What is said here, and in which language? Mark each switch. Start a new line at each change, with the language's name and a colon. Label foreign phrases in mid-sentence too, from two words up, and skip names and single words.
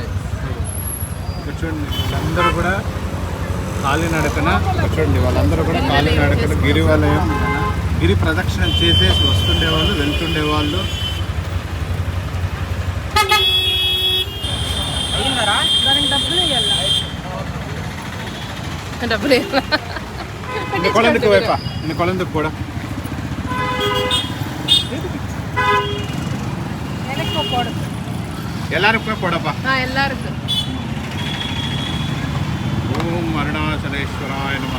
Telugu: ఇక్కడ చూడండి, వాళ్ళందరూ కూడా కాలినడకన, చూడండి వాళ్ళందరూ కూడా కాలినడకన గిరివలయం, గిరి ప్రదక్షిణ చేసేసి వస్తుండేవాళ్ళు, వెళ్తుండేవాళ్ళు. దానికి డబ్బులు ఇవ్వాలా? డబ్బులు ఇవ్వాలా?
Tamil: இந்த குழந்தைக்கு வைப்பா, இந்த குழந்தைக்கு போட. எனக்கு போடு. எல்லாருக்குமே போடப்பா. எல்லாருக்கும்.
Sanskrit: ओम् अरुणाचलेश्वराय नमः.